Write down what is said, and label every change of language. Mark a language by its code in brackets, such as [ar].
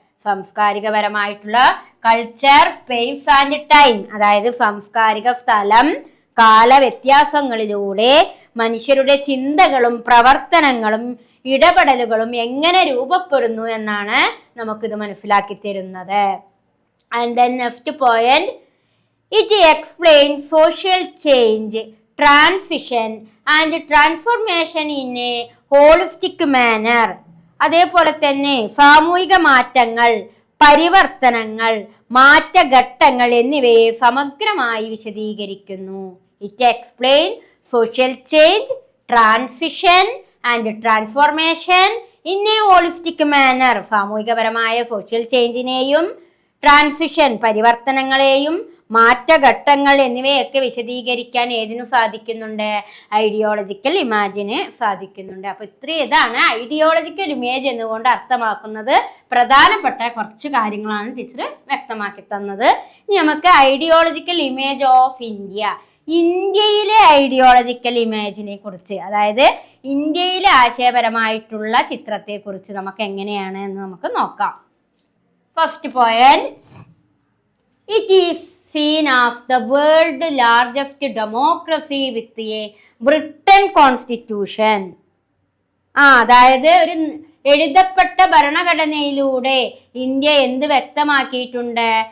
[ml] സാംസ്കാരികപരമായിട്ടുള്ള culture, [en] space and time, [ml] അതായത് സാംസ്കാരിക സ്ഥലം കാലവ്യത്യാസങ്ങളിലൂടെ മനുഷ്യരുടെ ചിന്തകളും പ്രവർത്തനങ്ങളും ഇടപെടലുകളും എങ്ങനെ രൂപപ്പെടുന്നു എന്നാണ് നമുക്കിത് മനസ്സിലാക്കി തരുന്നത്. [en] And then next point, it explains social change, transition and transformation in a holistic manner. [ml] അതേപോലെ തന്നെ സാമൂഹിക മാറ്റങ്ങൾ, പരിവർത്തനങ്ങൾ, മാറ്റഘട്ടങ്ങൾ എന്നിവയെ സമഗ്രമായി വിശദീകരിക്കുന്നു. [en] It explain social change, transition and transformation in a holistic manner. [ml] സാമൂഹികപരമായ social ചേഞ്ചിനെയും transition പരിവർത്തനങ്ങളെയും മാറ്റഘട്ടങ്ങൾ എന്നിവയൊക്കെ വിശദീകരിക്കാൻ ഏതിനു സാധിക്കുന്നുണ്ട്? ഐഡിയോളജിക്കൽ ഇമാജിന് സാധിക്കുന്നുണ്ട്. അപ്പൊ ഇതാണ് ഐഡിയോളജിക്കൽ ഇമേജ് എന്നുകൊണ്ട് അർത്ഥമാക്കുന്നത്. പ്രധാനപ്പെട്ട കുറച്ച് കാര്യങ്ങളാണ് ടീച്ചർ വ്യക്തമാക്കി തന്നത്. ഇനി നമുക്ക് ഐഡിയോളജിക്കൽ ഇമേജ് ഓഫ് ഇന്ത്യയിലെ ഐഡിയോളജിക്കൽ ഇമേജിനെ കുറിച്ച്, അതായത് ഇന്ത്യയിലെ ആശയപരമായിട്ടുള്ള ചിത്രത്തെ കുറിച്ച് നമുക്ക് എങ്ങനെയാണ് എന്ന് നമുക്ക് നോക്കാം. [en] First point, it is seen as the world largest democracy with a written constitution. [ml] അതായത് ഒരു എഴുതപ്പെട്ട ഭരണഘടനയിലൂടെ ഇന്ത്യ എന്ത് വ്യക്തമാക്കിയിട്ടുണ്ട്?